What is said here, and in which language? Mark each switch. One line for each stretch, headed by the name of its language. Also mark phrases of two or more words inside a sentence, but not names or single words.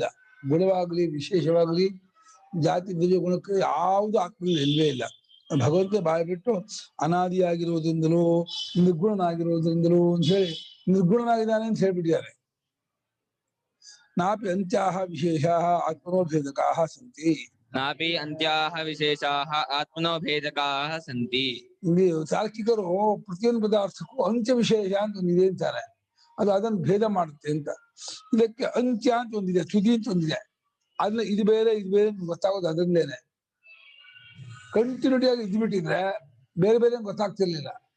Kannada: ಗುಣವಾಗಲಿ ವಿಶೇಷವಾಗಲಿ ಜಾತಿ ದ್ರವ್ಯ ಗುಣಕ್ಕೆ ಯಾವುದು ಆತ್ಮದಲ್ಲಿ ಇಲ್ವೇ ಇಲ್ಲ. ಭಗವಂತ ಬಾಯಿ ಬಿಟ್ಟು ಅನಾದಿಯಾಗಿರುವುದರಿಂದಲೂ ನಿರ್ಗುಣನಾಗಿರುವುದರಿಂದಲೂ ಅಂತ ಹೇಳಿ ನಿರ್ಗುಣನಾಗಿದ್ದಾನೆ ಅಂತ ಹೇಳ್ಬಿಟ್ಟಿದ್ದಾರೆ.
Sanskrit: ನಾಪಿ ಅಂತ್ಯಾಹ ವಿಶೇಷಾಃ ಆತ್ಮನೋ ಭೇದಕಾಃ ಸಂತಿ. ನಾಪಿ ಅಂತ್ಯಾಹ ವಿಶೇಷಾಃ ಆತ್ಮನೋ ಭೇದಕಾಃ ಸಂತಿ.
Kannada: ಇಲ್ಲಿ ತಾರ್ಕಿಕರು ಪ್ರತಿಯೊಂದು ಪದಾರ್ಥಕ್ಕೂ ಅಂತ್ಯ ವಿಶೇಷ ಅಂತ ಒಂದಿದೆ ಅಂತಾರೆ. ಅದು ಅದನ್ನು ಭೇದ ಮಾಡುತ್ತೆ ಅಂತ. ಇದಕ್ಕೆ ಅಂತ್ಯ ಅಂತ ಒಂದಿದೆ, ತುದಿ ಅಂತ ಒಂದಿದೆ. ಅದನ್ನ ಇದು ಬೇರೆ ಗೊತ್ತಾಗೋದು ಅದರಿಂದೇನೆ. ಕಂಟಿನ್ಯೂಟಿಯಾಗಿ ಇದ್ಬಿಟ್ಟಿದ್ರೆ ಬೇರೆ ಬೇರೆ ಗೊತ್ತಾಗ್ತಿರ್ಲಿಲ್ಲ.